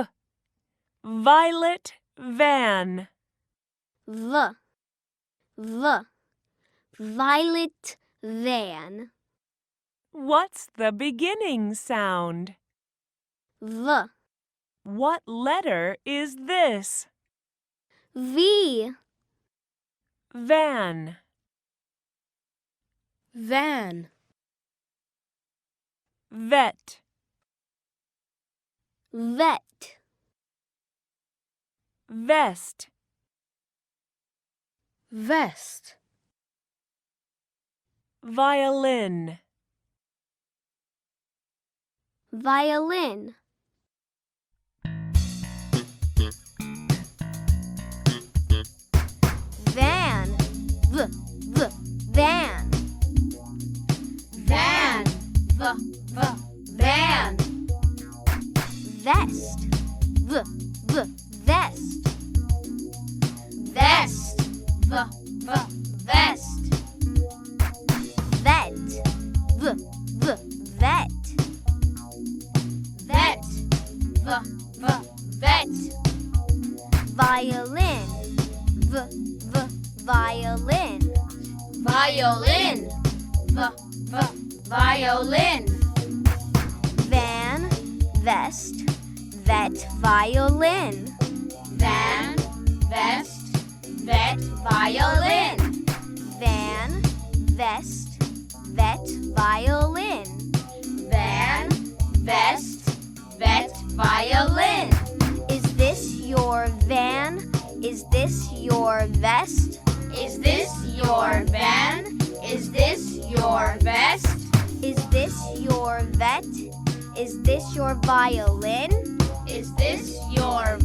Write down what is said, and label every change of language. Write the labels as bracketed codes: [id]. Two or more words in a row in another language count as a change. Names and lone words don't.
[en] Violet van. V, V. Violet van. What's the beginning sound? V, What letter is this? V. Van. Van. Vet. Vet. Vest. Vest. Violin. Violin. Van. V, V. Van. Van. V, V. Van. Vest. V, V. Vest. Vest. V, V. Vest. Vet. V, V. Vet. Vet. V, V. Vet. Violin. V, V. Violin. Violin. V, V. Violin. Van. Vest. Vet. Violin. Van. Vest. Vet. Violin. Van. Vest. Vet. Violin. Van. Vest. Vet. Violin. Is this your van? Is this your vest? Is this your van? Is this your vest? Is this your vet? Is this your violin? Is this your vet?